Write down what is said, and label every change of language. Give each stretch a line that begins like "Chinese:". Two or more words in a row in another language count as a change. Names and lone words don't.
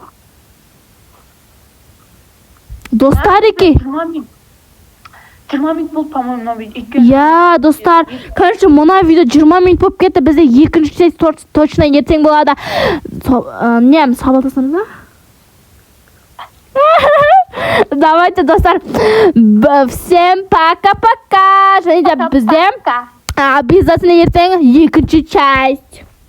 Kazakh: Достар еке. 20 минут болды, по-моему, мына видео. Я, достар, короче, мына видео 20 минут болып кетті. Бізде екінші
Russian: часть точно
Kazakh: ертең болады. Не, сабылдасыңыз ба? Давайте, достар,
Russian: всем пока-пока.
Kazakh: Және де бізде обязательно ертең екінші часть.